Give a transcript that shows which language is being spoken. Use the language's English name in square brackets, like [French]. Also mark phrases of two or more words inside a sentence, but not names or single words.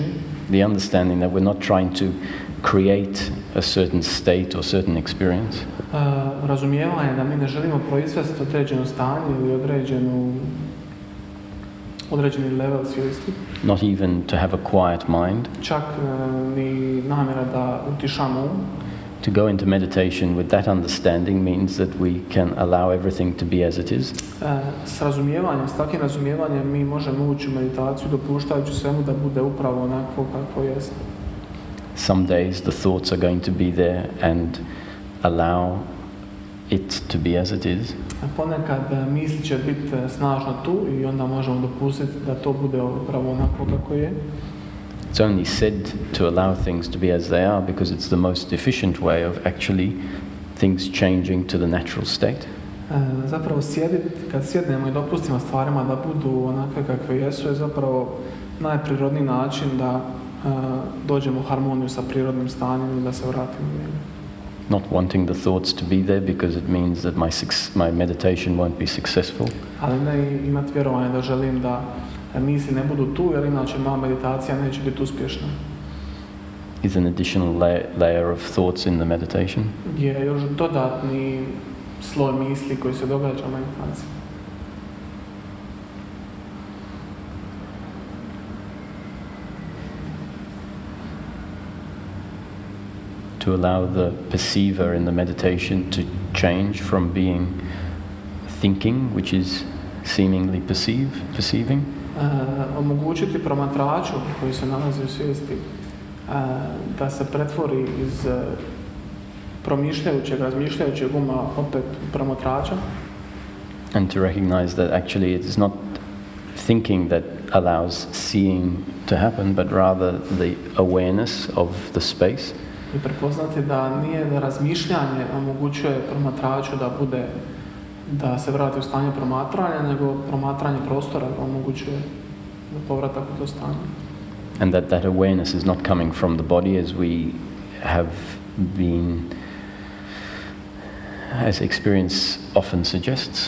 [English] The understanding that we're not trying to create a certain state or certain experience. [Croatian] Razumijevanje da mi ne želimo proizvesti određeno stanje ili određeni level svijesti. [English] Not even to have a quiet mind. [Croatian] Čak ni namjera da utišamo um. [English] To go into meditation with that understanding means that we can allow everything to be as it is. [Croatian] S razumijevanjem, s takvim razumijevanjem mi možemo ući u meditaciju dopuštajući svemu da bude upravo onako kako jest. [English] Some days the thoughts are going to be there and allow it to be as it is. [Croatian] Ponekad misli će biti snažno tu i onda možemo dopustiti da to bude upravo onako kako je. [English] It's only said to allow things to be as they are because it's the most efficient way of actually things changing to the natural state. [Croatian] Zapravo kad sjednemo i dopustimo stvarima da budu onakve kakve jesu je zapravo najprirodniji način da dođemo u harmoniju sa prirodnim stanjem i da se vratimo u njega. [English] Not wanting the thoughts to be there because it means that my meditation won't be successful. [Croatian] Ali ne imati vjerovanje da želim da misli ne budu tu, jer inače moja meditacija neće biti uspješna. [English] Is an additional layer of thoughts in the meditation. [Croatian] Je još dodatni sloj misli koji se događa u meditaciji. [English] To allow the perceiver in the meditation to change from being thinking, which is seemingly perceiving. [Croatian] Omogućiti promatraču koji se nalazi u svijesti da se pretvori iz promišljajućeg, razmišljajućeg uma opet promatrača. [English] And to recognize that actually it is not thinking that allows seeing to happen, but rather the awareness of the space. [Croatian] I prepoznati da nije da razmišljanje omogućuje promatraču da se vrati u stanje promatranja, nego promatranje prostora omogućuje povratak u to stanje. [English] And that awareness is not coming from the body as we have been, as experience often suggests.